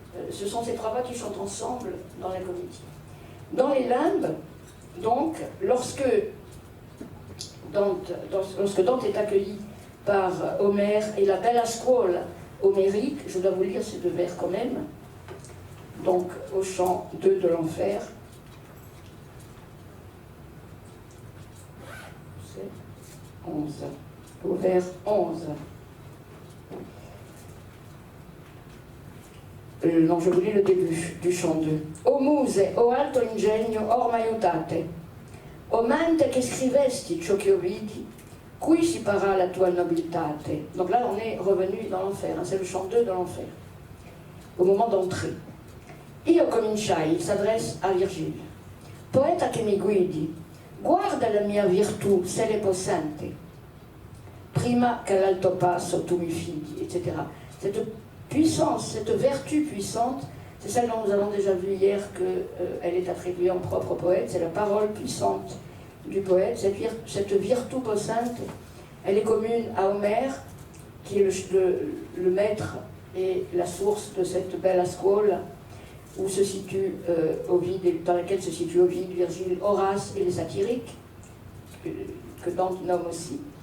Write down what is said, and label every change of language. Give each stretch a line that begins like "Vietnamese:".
French: Ce sont ces trois voix qui chantent ensemble dans la comédie. Dans les limbes, donc, lorsque Dante est accueilli par Homère et la Bella Scuola homérique, je dois vous lire ces deux vers quand même, donc au chant 2 de l'enfer. C'est 11, au vers 11. non, je vous lis le début du chant 2.
Italian: O muse, o alto ingegno, or m'aiutate. O mente che scrivesti ciò che io vidi, qui si parla la tua nobilitate.
French: Donc là, on est revenu dans l'enfer, hein, c'est le chant 2 de l'enfer, au moment d'entrée.
Italian: Io cominciai,
French: il s'adresse à Virgile.
Italian: Poeta che mi guidi, guarda la mia virtù, se l'è possente. Prima qu'all'alto passo tu mi fidi, etc.
French: Cette puissance, cette vertu puissante, c'est celle dont nous avons déjà vu hier qu'elle est attribuée en propre poète, c'est la parole puissante du poète, cette virtu possente, elle est commune à Homère, qui est le maître et la source de cette bella scuola, où se situe Ovide, dans laquelle se situent Ovide, Virgile, Horace et les satiriques, que Dante nomme aussi.